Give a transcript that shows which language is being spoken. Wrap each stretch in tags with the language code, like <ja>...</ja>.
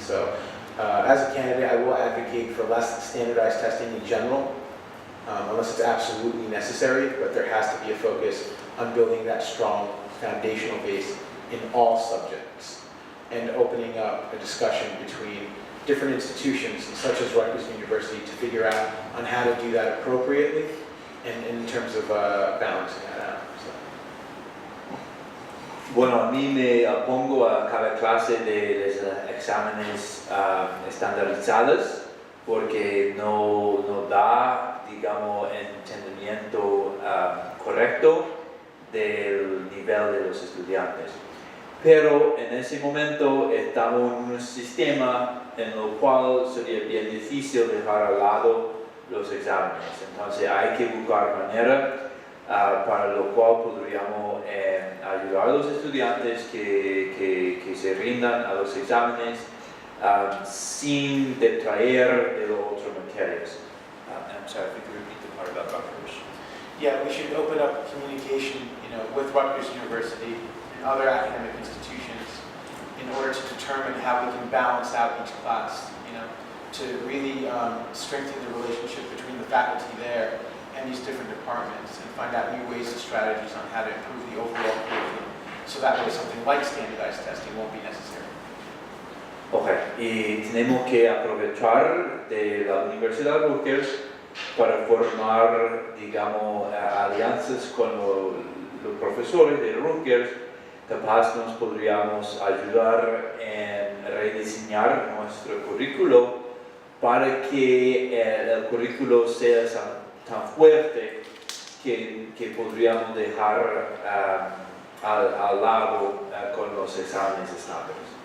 <en>So, as a candidate, I will advocate for less standardized testing in general, unless it's absolutely necessary, but there has to be a focus on building that strong foundational base in all subjects and opening up a discussion between different institutions such as Rutgers University to figure out on how to do that appropriately and in terms of balancing that out. So.</en> <es>Bueno, a mí me opongo a cada clase de exámenes estandarizadas porque no da, digamos, entendimiento correcto del nivel de los estudiantes. Pero en ese momento estamos en un sistema en el cual sería bien difícil dejar al lado los exámenes. Entonces hay que buscar manera para lo cual podríamos ayudar a los estudiantes que se rindan a los exámenes sin detraer de las otras materias.</es> <en>I'm sorry, if you could repeat the part about Rutgers. Yeah, we should open up communication, with Rutgers University and other academic institutions in order to determine how we can balance out each class. to really strengthen the relationship between the faculty there and these different departments and find out new ways and strategies on how to improve the overall curriculum. So that way something like standardized testing won't be necessary.</en> <es>Ok, y tenemos que aprovechar de la Universidad Rutgers para formar, digamos, alianzas con los profesores de Rutgers. Capaz nos podríamos ayudar en rediseñar nuestro currículo para que el currículo sea tan fuerte que podríamos dejar al lado con los exámenes estándares.</es>